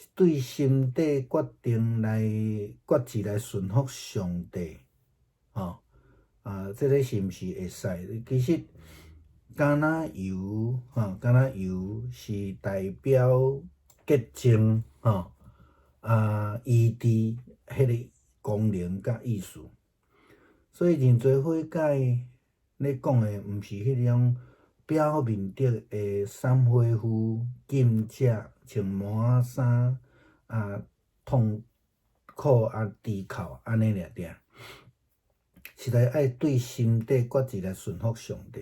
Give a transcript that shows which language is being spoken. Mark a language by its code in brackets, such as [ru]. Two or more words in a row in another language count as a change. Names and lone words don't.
[nan] 对心底决定来决志来顺服上帝，这个是毋是会使？其实橄榄油，橄榄油是代表洁净，医治迄个功能甲意思。所以真侪悔改咧讲诶，毋是迄种表面的三灰夫、禁食、穿毛仔衫痛苦低哭安尼尔，是来爱对心底决志来顺服上帝。